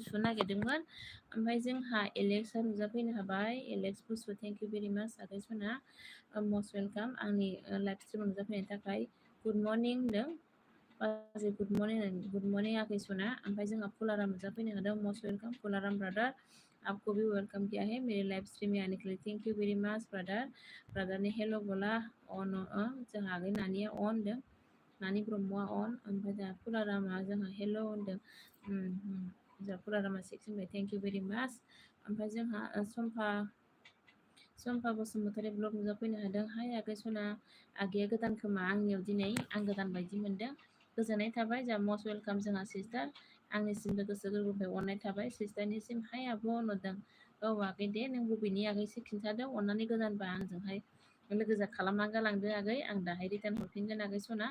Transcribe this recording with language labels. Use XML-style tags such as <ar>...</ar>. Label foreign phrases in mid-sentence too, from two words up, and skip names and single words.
<brx>सुनो नागिरदोंमोन ओमफ्राय जोंहा एलेक्सआ नुजाफैनो हाबाय एलेक्स बुसु</brx> <en>thank you very much</en> <brx>आगै सना</brx> <en>most welcome</en> <brx>आंनि लाइभ स्ट्रिमाव नुजाफैनायनि थाखाय</brx> <en>good morning</en> <brx>होनदों बाजै</brx> <en>good morning</en> <brx>आगै सना ओमफ्राय जोंहा फुलाराम नुजाफैनो हादों</brx> <en>most welcome</en> <brx>फुलाराम ब्रादार</brx> <hi>आपको भी वेलकम किया है मेरे लाइव स्ट्रीम में आने के लिए</hi> <en>thank you very much</en> <hi>ब्रादार ने हेल' बोला</hi> <brx>अन जोंहा आगै नानिया अन होनदों नानि ब्रह्मआ अन ओमफ्राय जोंहा फुलारामा जोंहा हेल' होनदों जोंहा फुलारामा सिक्स होनबाय</brx> <en>thank you very much</en> <brx>ओमफ्राय जोंहा सम्फा बसुमतारी ब्लग नुजाफैनो हादों हाय आगै सना आगैया गोदान खोमा आंनियाव दिनै आं गोदान बायदि मोनदों गोजोननाय थाबाय जोंहा</brx> <en>most welcome</en> <brx>जोंहा सिस्टार आंनिसिमबो गोसो गोरबोनिफ्राय अननाय थाबाय सिस्टारनिसिम हाय आब' होनहरदों औ आगै दे नों बबेनि आगैसो खिन्थादों अननानै गोदानबा आंजोंहाय लोगो खालामना गालांदो आगै, आं दाहाय रिटार्न हरफिनगोन आगै सना।</brx>